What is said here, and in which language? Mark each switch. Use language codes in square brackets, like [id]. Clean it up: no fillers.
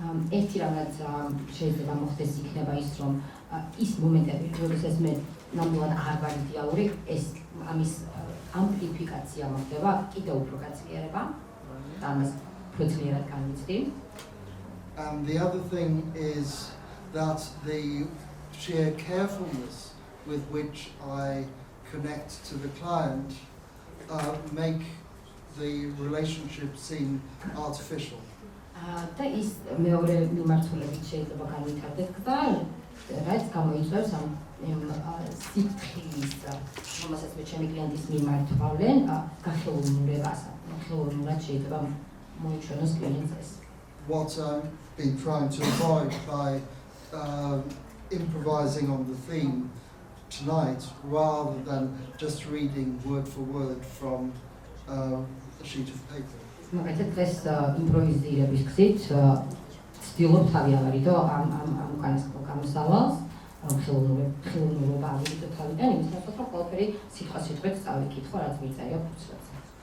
[ka] ერთი რაღაც შეიძლება მოხდეს იქნება ის რომ ის მომენტები როდესაც მე ნამდვილად არ ვარ იდეალური ეს ამის ამპლიფიკაცია მოხდება კიდევ უფრო გაძლიერება და ამას პროცესულად განვიცდი. [en] And the other thing is that the sheer carefulness with which I connect to the client make the relationship seem artificial. [ka] და ის მეორე მიმართულებით შეიძლება განვითარდეს და რაც გამოიწვევს ამ სიფრთხილის, რომელსაც მე ჩემი კლიენტის მიმართ ვავლენ, გახელოვნურებას, ხელოვნურად შეიძლება მოიჩვენოს კლიენტს. [en] What I've been trying to avoid by improvising on the theme tonight, rather than just reading word for word from a sheet of paper. [ka] მაგალითად დღეს იმპროვიზირების გზით ვცდილობ თავი ავარიდო ამ უკანასკნელ გამოსავალს, ხელოვნურობა ავიდო თავიდან, იმისათვის რომ ყველაფერი სიტყვით წავიკითხო, რაც მიწერია ფურცლებზე.